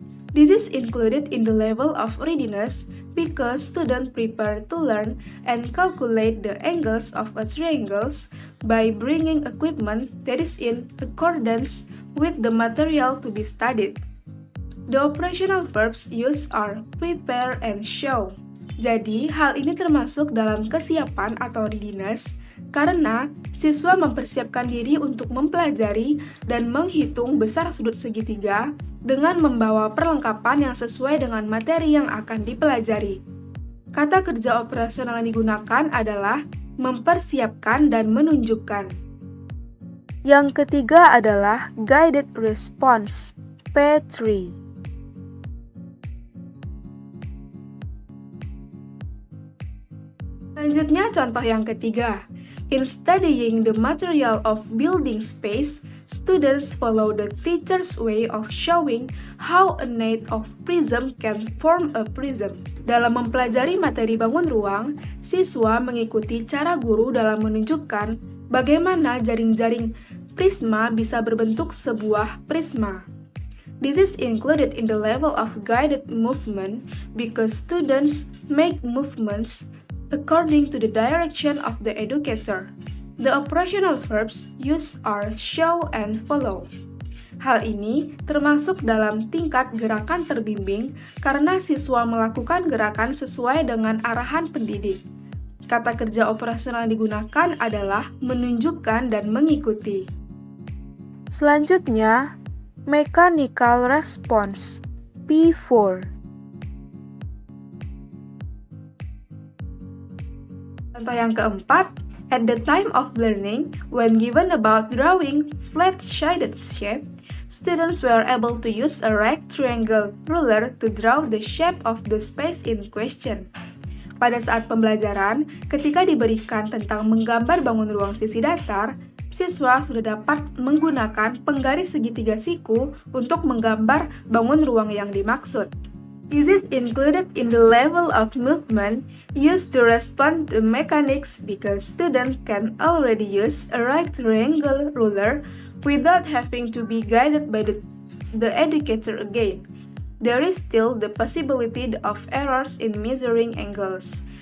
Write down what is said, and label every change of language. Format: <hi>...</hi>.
<en>This is included in the level of readiness because students prepare to learn and calculate the angles of a triangles by bringing equipment that is in accordance with the material to be studied. The operational verbs used are prepare and show.</en> <id>Jadi, hal ini termasuk dalam kesiapan atau readiness karena siswa mempersiapkan diri untuk mempelajari dan menghitung besar sudut segitiga dengan membawa perlengkapan yang sesuai dengan materi yang akan dipelajari. Kata kerja operasional yang digunakan adalah mempersiapkan dan menunjukkan. Yang ketiga adalah guided response, P3. Selanjutnya contoh yang ketiga.</id> <en>In studying the material of building space, students follow the teacher's way of showing how a net of prism can form a prism.</en> <id>Dalam mempelajari materi bangun ruang, siswa mengikuti cara guru dalam menunjukkan bagaimana jaring-jaring prisma bisa berbentuk sebuah prisma.</id> <en>This is included in the level of guided movement because students make movements according to the direction of the educator. The operational verbs used are show and follow.</en> <id>Hal ini termasuk dalam tingkat gerakan terbimbing karena siswa melakukan gerakan sesuai dengan arahan pendidik. Kata kerja operasional yang digunakan adalah menunjukkan dan mengikuti. Selanjutnya, mechanical response, P4. Contoh yang keempat,</id> <en>at the time of learning, when given about drawing flat-shaded shape, students were able to use a rectangle ruler to draw the shape of the space in question.</en> <id>Pada saat pembelajaran, ketika diberikan tentang menggambar bangun ruang sisi datar, siswa sudah dapat menggunakan penggaris segitiga siku untuk menggambar bangun ruang yang dimaksud.</id> <en>This is included in the level of movement used to respond to mechanics because students can already use a right triangle ruler without having to be guided by the educator again. There is still the possibility of errors in measuring angles.</en>